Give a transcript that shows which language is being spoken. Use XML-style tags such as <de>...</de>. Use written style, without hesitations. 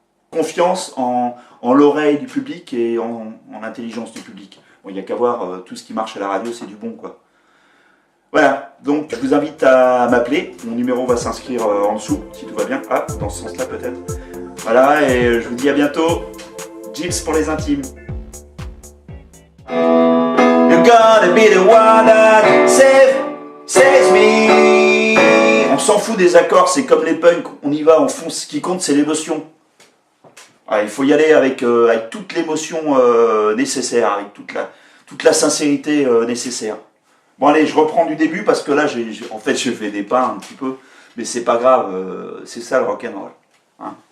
<fr>Confiance en l'oreille du public et en l'intelligence du public. Bon, il n'y a qu'à voir, tout ce qui marche à la radio c'est du bon quoi. Voilà, donc je vous invite à m'appeler, mon numéro va s'inscrire en dessous si tout va bien. Ah, dans ce sens là peut-être. Voilà, et je vous dis à bientôt. Gips pour les intimes.</fr> <en>You're gonna be the one that saves me.</en> <fr>On s'en fout des accords, c'est comme les punks, on y va, on fonce, ce qui compte c'est l'émotion. Il faut y aller avec toute l'émotion nécessaire, avec toute la sincérité nécessaire. Bon allez, je reprends du début parce que là, en fait, je fais des pas un petit peu, mais c'est pas grave, c'est ça le rock'n'roll. Hein.</fr>